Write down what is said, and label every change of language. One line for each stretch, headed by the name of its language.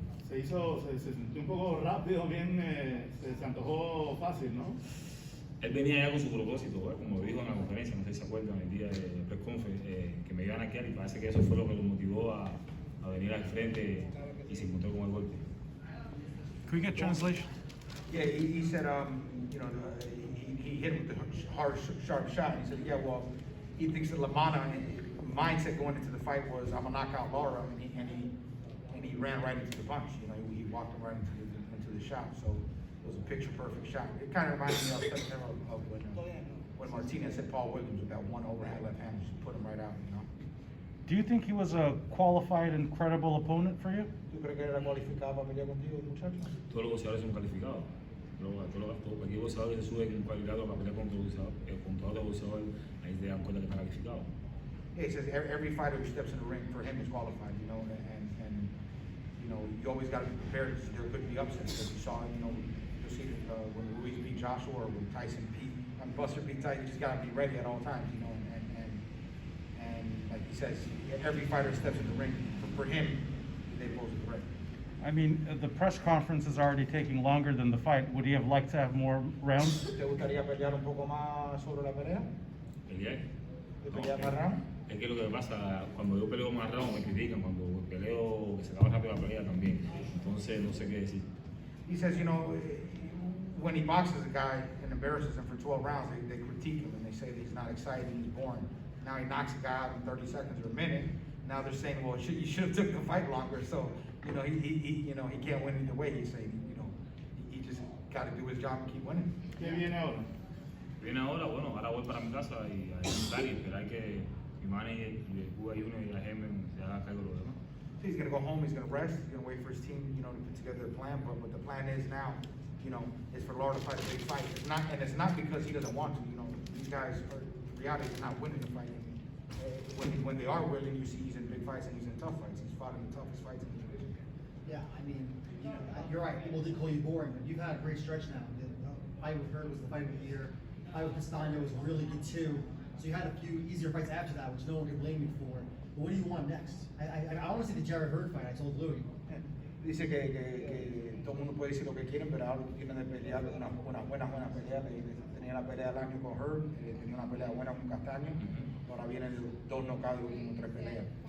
Spanish: Se sintió un poco rápido, bien, se antojó fácil, ¿no? Él venía ya con su propósito, como dijo en la conferencia, no sé si se acuerdan, el día de
English: press conference,
Spanish: que me iban a quedar y parece que eso fue lo que lo motivó a venir al frente y se encontró con el golpe.
English: Can we get translation? Yeah, he said, you know, he hit him with the hard, sharp shot. He said, yeah, well, he thinks that Lamana mindset going into the fight was, I'm gonna knock out Lara, and he ran right into the punch. You know, he walked him right into the shot. So it was a picture perfect shot. It kind of reminded me of when Martinez hit Paul Williams with that one overhand left hand, just put him right out. You know. Do you think he was a qualified and credible opponent for you?
Spanish: ¿Tú crees que era cualificado para pelear contigo, muchacho? Todos los boxeadores son calificados. Cualquier boxeador que se sube con cualificado para pelear contra otro boxeador, ahí te dan cuenta que está calificado.
English: Yeah, he says every fighter who steps in the ring for him is qualified, you know, and you know, you always got to be prepared because there could be upsets. As you saw, you know, you'll see when Ruiz beat Joshua or when Tyson Buster beat Tyson, you just got to be ready at all times, you know, and like he says, every fighter who steps in the ring, for him, they pose a threat. I mean, the press conference is already taking longer than the fight. Would he have liked to have more rounds?
Spanish: ¿Te gustaría pelear un poco más sobre la pelea? ¿Pelear? ¿De pelear más round? Es que lo que pasa, cuando yo peleo más round me critican, cuando peleo que se acaba rápido la pelea también. Entonces no sé qué decir.
English: He says, you know, when he boxes a guy and embarrasses him for 12 rounds, they critique him and they say that he's not exciting, he's boring. Now he knocks a guy out in 30 seconds or a minute. Now they're saying, well, you should have took the fight longer. So, you know, he can't win either way. He's saying, you know, he just got to do his job and keep winning.
Spanish: ¿Qué viene ahora? Viene ahora, bueno, ahora voy para mi casa y a disfrutar y esperar que mi manager y el Cuba Junior y la GM se haga cargo de lo demás.
English: So he's going to go home, he's going to rest, he's going to wait for his team, you know, to put together a plan. But what the plan is now, you know, is for Lara to fight a big fight. It's not because he doesn't want to. You know, these guys are, the reality is not winning the fight. When they are winning, you see he's in big fights and he's in tough fights. He's fought in the toughest fights in the division. Yeah, I mean, you know, you're right. People did call you boring, but you've had a great stretch now. The fight with Hurd was the fight of the year. The fight with Castano was really good too. So you had a few easier fights after that, which no one can blame you for. But what do you want next? I want to see the Jared Hurd fight. I told Louis.
Spanish: Dice que todo el mundo puede decir lo que quieren, pero ahora tienen de pelear una buena pelea. Tenía la pelea del año con Hurd, tenía una pelea buena con Castaño. Ahora vienen dos knockouts de últimas 3 peleas.